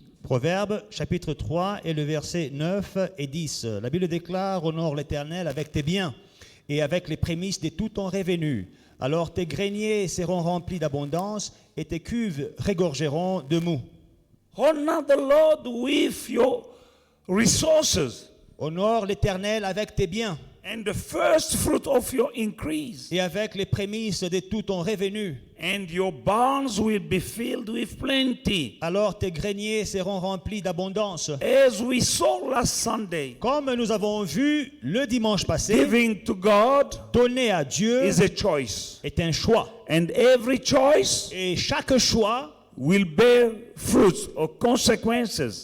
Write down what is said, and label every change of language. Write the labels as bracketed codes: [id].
[fr] Proverbes chapitre 3 et le verset 9 et 10. La Bible déclare: honore l'Éternel avec tes biens et avec les prémices de tout ton revenu. Alors tes greniers seront remplis d'abondance et tes cuves regorgeront de mou. [en] Honor the Lord with your resources [fr] Honore l'Éternel avec tes biens [en] and the first fruit of your increase, [fr] et avec les prémices de tout ton revenu. [en] and your barns will be filled with plenty. [fr] Alors tes greniers seront remplis d'abondance. [en] As we saw last Sunday, [fr] Comme nous avons vu le dimanche passé, [en] giving to God [fr] donner à Dieu [en] is a choice, [fr] est un choix. [en] and every choice [fr] Et chaque choix [en] will bear fruits or consequences,